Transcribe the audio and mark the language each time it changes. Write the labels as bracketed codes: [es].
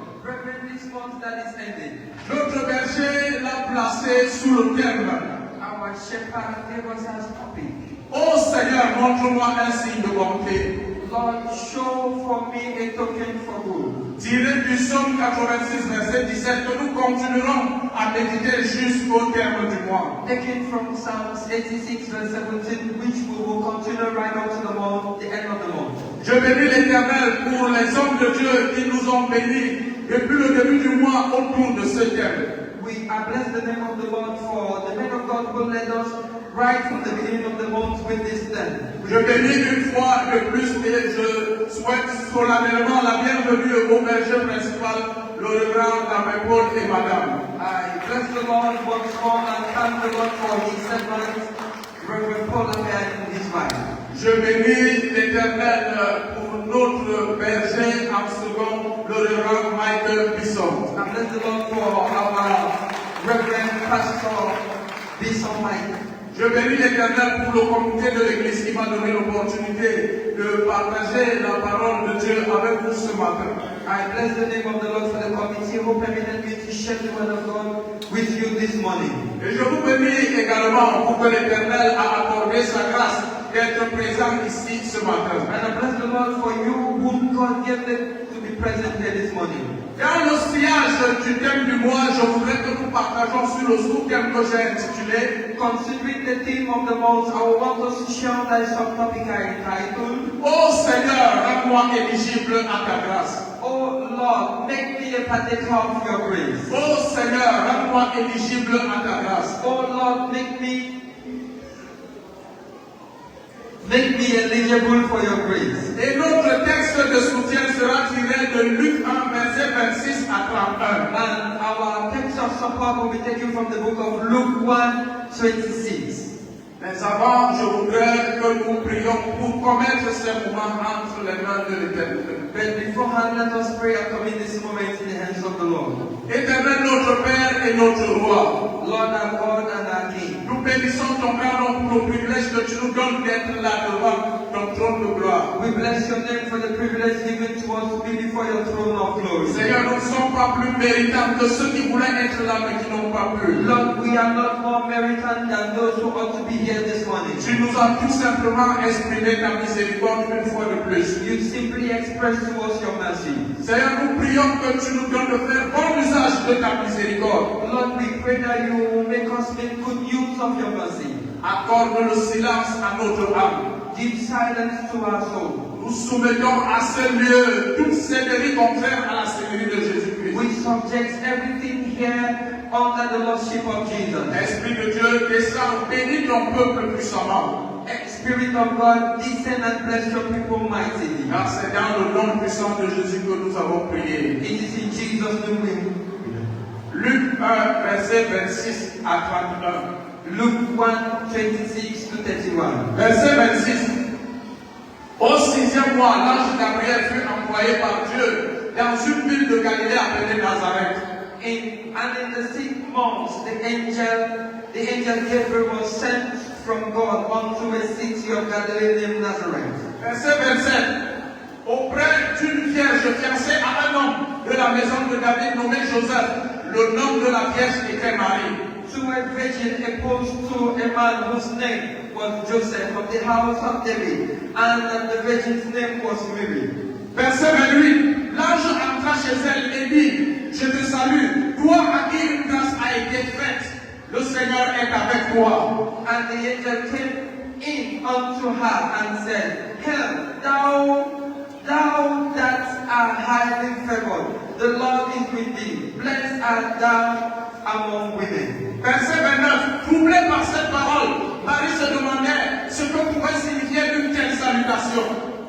[en] Reverend, this month that is ending, [fr] Notre berger l'a placé sous le thème. [en] our shepherd gave us as topic. [fr] Ô Seigneur, montre-moi un signe de bonté. [en] Lord, show for me a token for good. [fr] Tiré du psaume 86, verset 17, que nous continuerons à méditer jusqu'au terme du mois. [en] Taken from Psalms 86, verse 17, which we will continue right up to the end of the month. [fr] Je bénis l'Éternel pour les hommes de Dieu qui nous ont bénis depuis le début du mois autour de ce thème. [en] We are blessed the name of the Lord for the men of God who led us right from the beginning of the month with this theme. [fr] Je bénis une fois de plus et je souhaite solennellement la bienvenue au berger principal, le révérend Abbé Paul et Madame. [en] I bless the Lord once more and thank the Lord for his servant, Reverend Paul and his wife. [fr] Je bénis l'Éternel pour notre berger en second, le révérend Michael Bisson. [en] I bless the Lord for our Reverend Pastor Bishop Mike. [fr] Je bénis l'Éternel pour le comité de l'Église qui m'a donné l'opportunité de partager la parole de Dieu avec vous ce matin. [en] I bless the name of the Lord for the committee who permitted me to share the word of God with you this morning. [fr] Et je vous bénis également pour que l'Éternel a accordé sa grâce d'être présent ici ce matin. [en] And I bless the Lord for you whom God gave to be present here this morning. [fr] Dans le sillage du thème du mois, je voudrais que nous partageons sur le sous-thème que j'ai intitulé [en] Considering the theme of the month, I want us to share that subtopic I entitled, [fr] Ô Seigneur, rends-moi éligible à ta grâce. [en] Oh Lord, make me a partaker of your grace. [fr] Ô Seigneur, rends-moi éligible à ta grâce. [en] Oh Lord, make me eligible for your grace. [fr] Et notre texte de soutien sera tiré de Luc 1, verset 26 à 31. [en] And our text of support will be taken from the book of Luke 1:26. [fr] Mais avant, je voudrais que nous prions pour commettre ces moments entre les mains de l'Éternel. [en] But beforehand, let us pray and commit this moment in the hands of the Lord. [fr] Éternel, notre Père et notre Roi, [en] Lord our God and our King, [fr] nous bénissons ton nom pour le privilège que tu nous donnes d'être là devant ton trône de gloire. [en] we bless your name for the privilege given to us to be before your throne of glory. [fr] Seigneur, nous ne sommes pas plus méritants que ceux qui voulaient être là mais qui n'ont pas pu. [en] Lord, we are not more meritant than those who ought to be here this morning. [fr] Tu nous as tout simplement exprimé ta miséricorde une fois de plus. [en] You simply express to us your mercy. [fr] Seigneur, nous prions que tu nous donnes de faire bon usage de ta miséricorde. [en] Lord, we pray that you will make us make good use of your mercy. [fr] Accorde le silence à notre âme. [en] Give silence to our soul. [fr] Nous soumettons à ce lieu toute seigneurie contraire à la seigneurie de Jésus-Christ. [en] We subject everything here under the lordship of Jesus. [fr] Esprit de Dieu, descends, bénis ton peuple puissamment. [en] Spirit of God, descend and bless your people mightily. [fr] Car c'est dans le nom puissant de Jésus que nous avons prié. [en] It is in Jesus' name we [fr] Luc 1, verset 26 à 31. [en] Luke 1:26 to 31. [fr] Verset 26. Au 6e mois, l'ange Gabriel fut envoyé par Dieu dans une ville de Galilée appelée Nazareth. [en] And in the 6th month, the angel Gabriel was sent from God unto a city of Galilee named Nazareth. [fr] Verset 27. Auprès d'une vierge fiancée à un homme de la maison de David nommé Joseph, le nom de la vierge était Marie. [en] To a virgin opposed to a man whose name was Joseph of the house of David, and the virgin's name was Mary. [fr] Verset 28. L'ange entra chez elle et dit, je te salue, toi à qui une grâce a été faite, le Seigneur est avec toi. [en] And the angel came in unto her and said, Hail, thou that art highly favored, the Lord is with thee. Blessed art thou among women. [fr] Verset 29. Troublée par cette parole, Marie se demandait ce que pouvait signifier une telle salutation.